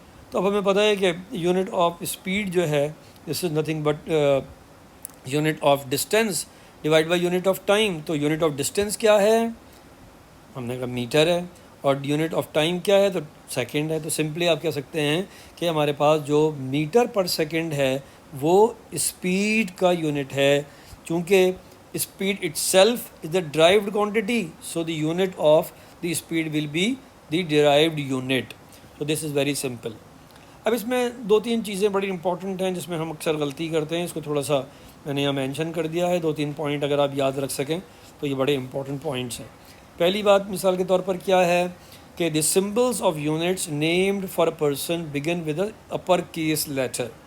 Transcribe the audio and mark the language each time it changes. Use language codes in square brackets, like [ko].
[ur] تو اب ہمیں پتہ ہے کہ [en] Unit of speed جو ہے this is nothing but unit of distance divided by unit of time. [ur] تو یونٹ آف ڈسٹینس کیا ہے؟ ہم نے کہا میٹر ہے. اور یونٹ آف ٹائم کیا ہے؟ تو سیکنڈ ہے. تو سمپلی آپ کہہ سکتے ہیں کہ ہمارے پاس جو میٹر پر سیکنڈ ہے وہ اسپیڈ کا یونٹ ہے. [en] چونکہ speed itself is the derived quantity, so the unit of the speed will be the derived unit. So this is very simple. [ur] اب اس میں 2-3 چیزیں بڑی امپورٹنٹ ہیں جس میں ہم اکثر غلطی کرتے ہیں. اس کو تھوڑا سا میں نے یہاں مینشن کر دیا ہے. 2-3 پوائنٹ اگر آپ یاد رکھ سکیں تو یہ بڑے امپورٹنٹ پوائنٹس ہیں. پہلی بات مثال کے طور پر کیا ہے کہ [en] The symbols of units named for a person begin with a upper case letter.